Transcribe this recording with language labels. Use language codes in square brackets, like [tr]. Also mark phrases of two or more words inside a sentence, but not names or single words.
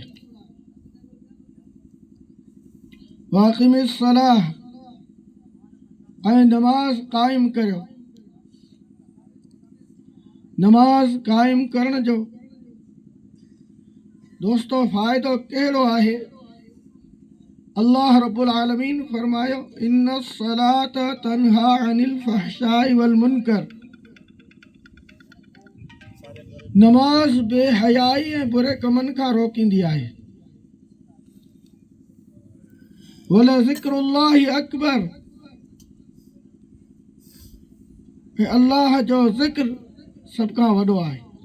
[ar] واقم الصلاة [sd] ऐं नमाज़ क़ाइमु करियो। नमाज़ क़ाइमु करण जो दोस्तो फ़ाइदो कहिड़ो आहे? [ar] الله رب العالمين फरमायो, إن الصلاة تنهى عن الفحشاء والمنكر. [sd] नमाज़ बेहयाई ऐं बुरे कमनि खां रोकींदी आहे। [ar] ولذكر الله أكبر, [sd] ऐं अल्लाह जो ज़िक्र सभ खां वॾो आहे।